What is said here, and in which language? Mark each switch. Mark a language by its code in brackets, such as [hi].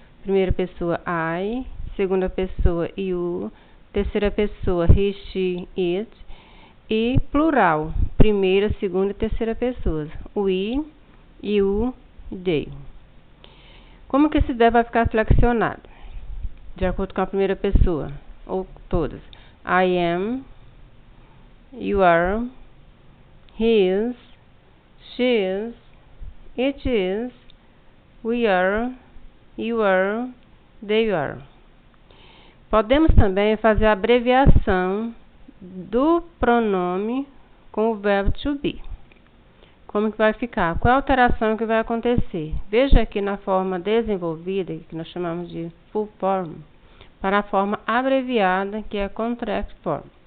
[pt] Primeira pessoa, I, segunda pessoa, you, terceira pessoa, he, she, it, e plural, primeira, segunda e terceira pessoas, we, you, they. Como que esse verbo vai ficar flexionado? De acordo com a primeira pessoa, ou todas. [en] I am, you are, he is, she is, it is, we are, you are, they are. [pt] Podemos também fazer a abreviação do pronome com o verbo to be. Como que vai ficar? Qual a alteração que vai acontecer? Veja aqui na forma desenvolvida, que nós chamamos de full form, para a forma abreviada, que é contract form.